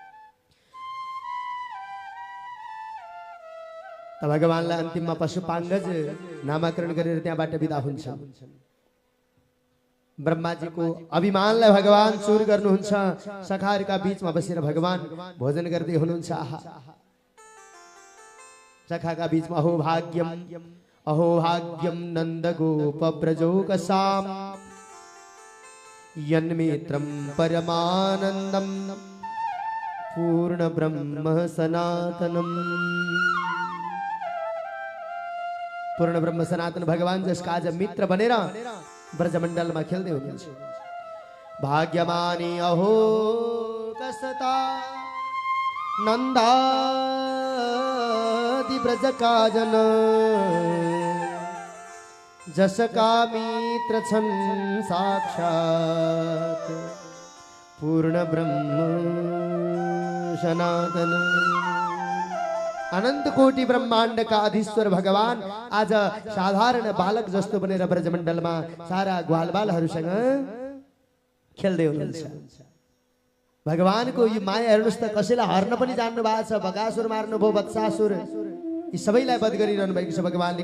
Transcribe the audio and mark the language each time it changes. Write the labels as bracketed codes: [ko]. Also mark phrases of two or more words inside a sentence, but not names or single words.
[ne] त भगवानलाई अन्तिममा पशुपाङ्गज नामाकरण गरेर त्यहाँबाट बिदा हुन्छ। ब्रह्माजीको अभिमानलाई भगवान चुर गर्नुहुन्छ। सखाहरूका बीचमा बसेर भगवान भोजन गर्दै हुनुहुन्छ। आहा सखाका बीचमा [sa] अहो भाग्यम नन्द गोप ब्रजोकसाम यन्मित्रं परमानन्दम पूर्ण ब्रह्म सनातनम। [ne] पूर्ण ब्रह्म सनातन भगवान जसका आज मित्र बनेर ब्रजमण्डलमा खेल्दै हुनुहुन्छ। भाग्यमानी अहो कसता नन्दादि ब्रजका जन जसका मित्र छन् साक्षात् पूर्ण ब्रह्म सनातन। [hi] अनंत कोटि ब्रह्मांड का अधीश्वर [ne] भगवान आज साधारण बालक जस्तो बनेर ब्रजमण्डलमा सारा ग्वालबालहरूसँग खेल्दै हुनुहुन्छ। भगवानको यो माया हेर्नुस् त, कसैलाई हर्न पनि जान्नु भएको छ। बकासुर मार्नुभयो, वत्सासुर, यी सबैलाई वध गरिरहनु भएको छ भगवानले।